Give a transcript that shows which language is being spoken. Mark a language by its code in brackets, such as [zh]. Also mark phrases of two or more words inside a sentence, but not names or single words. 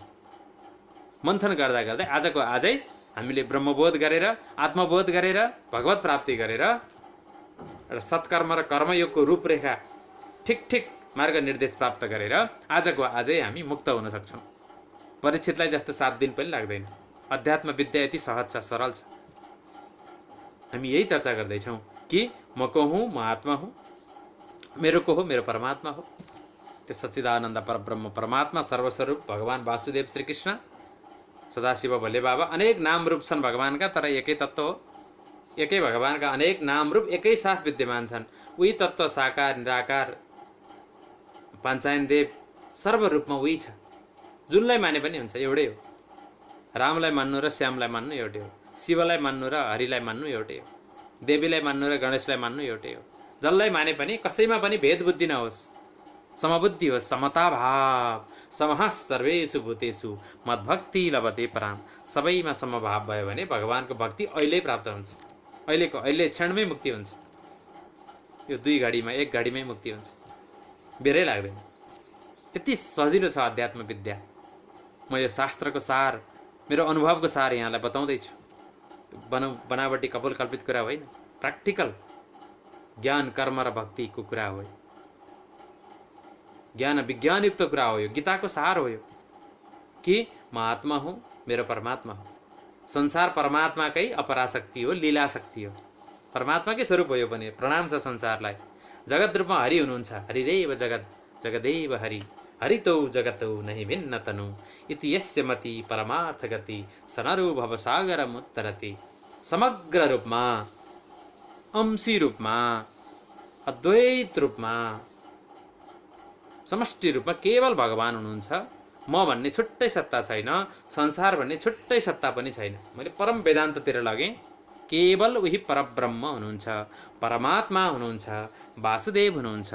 [ne] मन्थन गर्दा गर्दै आजको आजै हामीले ब्रह्मबोध गरेर, आत्मबोध गरेर, भगवत प्राप्ति गरेर र सत्कर्म र कर्मयोगको रूपरेखा ठिक मार्ग निर्देश प्राप्त गरेर आजको आजै हामी मुक्त हुन सक्छौँ। परीक्षितलाई जस्तो 7 दिन पनि लाग्दैन। अध्यात्म विद्या यति सहज छ, सरल छ। हामी यही चर्चा गर्दैछौँ कि म को हुँ, म आत्मा हुँ, मेरो को हो, मेरो परमात्मा हो। त्यो सच्चिदानन्द परब्रह्म परमात्मा सर्वस्वरूप भगवान वासुदेव श्रीकृष्ण, सदाशिव भोले बाबा। अनेक नाम रूप छन् भगवानका, तर एकै तत्त्व हो। एकै भगवानका अनेक नाम रूप एकै साथ विद्यमान छन्। उही तत्त्व साकार, निराकार, पाञ्चायन देव सर्वरूपमा उही छ। जुनलाई माने पनि हुन्छ, एउटै हो। रामलाई मान्नु र श्यामलाई मान्नु एउटै हो। शिवलाई मान्नु र हरिलाई मान्नु एउटै हो। देवीलाई मान्नु र गणेशलाई मान्नु एउटै हो। जसलाई माने पनि कसैमा पनि भेद बुद्धि नहोस्, समबुद्धि होस्, समता भाव, [sa] समः सर्वेषु भूतेषु मद्भक्ति लभते पराम। [ne] सबैमा समभाव भयो भने भगवानको भक्ति अहिले प्राप्त हुन्छ, अहिले क्षणमै मुक्ति हुन्छ। यो 2 घडीमा 1 घडीमै मुक्ति हुन्छ, बेरै लाग्दैन। यति सजिलो छ अध्यात्म विद्या। म यो शास्त्रको सार, मेरो अनुभवको सार यहाँलाई बताउँदैछु। बनावटी कपोल कल्पित कुरा होइन, प्र्याक्टिकल ज्ञान कर्म र भक्तिको कुरा हो। ज्ञान विज्ञानयुक्त कुरा हो। यो गीताको सार हो। यो कि म आत्मा हुँ, मेरो परमात्मा हो। संसार परमात्माकै अपराशक्ति हो, लीला शक्ति हो, परमात्माकै स्वरूप हो। यो पनि प्रणाम छ संसारलाई। जगत रूपमा हरि हुनुहुन्छ। [sa] हरिरेव जगत जगदेव हरि, हरितौ जगतौ नहि भिन्न तनु, इति यस्य मति परमार्थ गति, सनरो भवसागरमुत्तरति। [ne] समग्र रूपमा, अंशी रूपमा, अद्वैत रूपमा, समष्टि रूपमा केवल भगवान हुनुहुन्छ। म भन्ने छुट्टै सत्ता छैन, संसार भन्ने छुट्टै सत्ता पनि छैन। मैले परम वेदान्ततिर लगेँ। केवल उही परब्रह्म हुनुहुन्छ, परमात्मा हुनुहुन्छ, वासुदेव हुनुहुन्छ।